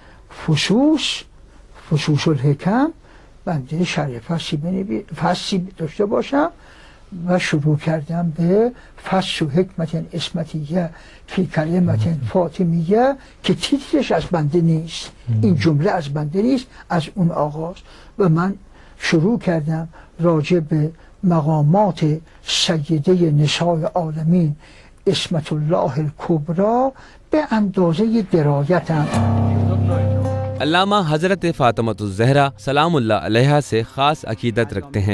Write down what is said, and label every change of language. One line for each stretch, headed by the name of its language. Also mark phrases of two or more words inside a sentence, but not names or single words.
Persian: فصوص الحکم بنده شرح فصلی داشته باشم و شروع کردم به فصل حکمت اسمتیه فی کلمت فاطمیه که تیترش از بنده نیست، این جمله از بنده نیست، از اون آغاز. و من شروع کردم راجع به مقامات سیده نساء عالمین اسمت الله الکبری به اندازه درایتم.
Urdu: علامہ حضرت فاطمہ الزہرا سلام اللہ علیہا سے خاص عقیدت رکھتے ہیں۔